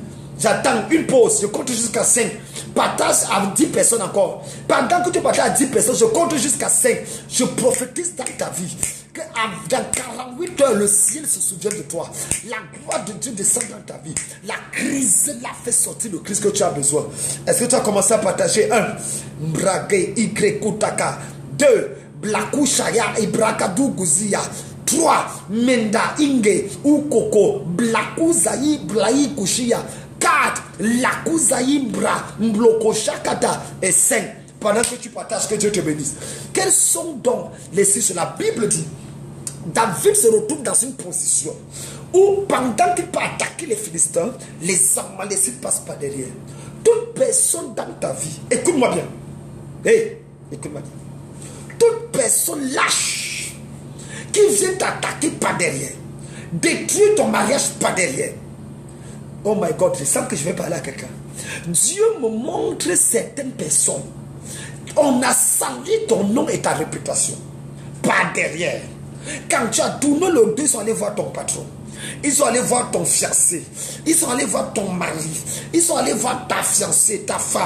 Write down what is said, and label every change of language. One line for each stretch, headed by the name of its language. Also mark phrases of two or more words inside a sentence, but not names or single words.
French: J'attends une pause, je compte jusqu'à 5. Partage à 10 personnes encore. Pendant que tu partages à 10 personnes, je compte jusqu'à 5. Je prophétise dans ta vie que dans 48 heures, le ciel se souvient de toi. La gloire de Dieu descend dans ta vie. La crise l'a fait sortir le Christ que tu as besoin. Est-ce que tu as commencé à partager? 1. Mbrage Ikrekutaka. 2. Blaku Shaya Ibrakadu Guzia. 3. Menda Inge Ukoko Blaku Zayi Blai Kushia. 4. Lakuzaïmbra Mbloko Shakata. Et 5. Pendant que tu partages, que Dieu te bénisse. Quels sont donc les 6? La Bible dit, David se retrouve dans une position où pendant qu'il peut attaquer les Philistins, les Amalécites passent par derrière. Toute personne dans ta vie, écoute-moi bien. Hey, écoute-moi bien. Toute personne lâche qui vient t'attaquer par derrière, détruire ton mariage par derrière.
English: Oh my God,
French: je sens que je vais parler à quelqu'un. Dieu me montre certaines personnes. On a sali ton nom et ta réputation par derrière. Quand tu as tourné le dos, ils sont allés voir ton patron. Ils sont allés voir ton fiancé. Ils sont allés voir ton mari. Ils sont allés voir ta fiancée, ta femme.